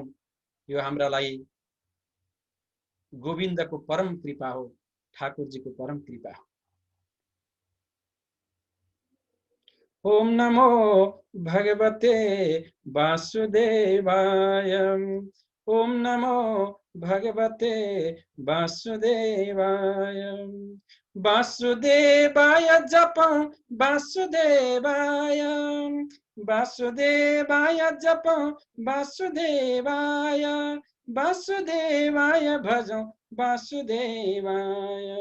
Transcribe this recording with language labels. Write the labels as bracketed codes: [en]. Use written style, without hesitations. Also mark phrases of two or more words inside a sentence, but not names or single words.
[ne] यो हाम्रा लागि गोविन्दको परम कृपा हो, ठाकुरजीको परम कृपा हो। [sa] ओम नमो भगवते वासुदेवाय। ओम नमो भगवते वासुदेवाय। वासुदेवाय जपं वासुदेवाय, वासुदेवाय जपं वासुदेवाय, वासुदेवाय भजौ वासुदेवाय।